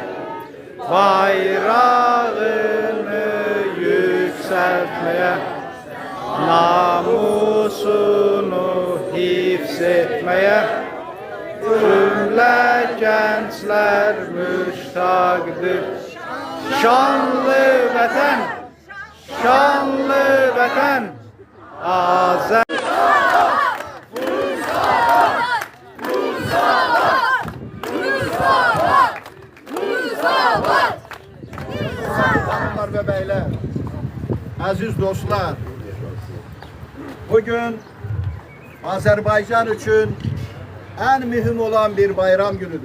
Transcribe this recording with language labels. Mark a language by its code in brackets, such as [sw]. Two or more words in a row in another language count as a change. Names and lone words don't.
[az] bayrağını yüksəltməyə, namusunu hifz etməyə, cümlə gənclər müştaqdır. Şanlı vətən, şanlı vətən, Azər. [tr] Hanımlar ve beyler, aziz dostlar, bugün Azerbaycan için en mühim olan bir bayram günüdür.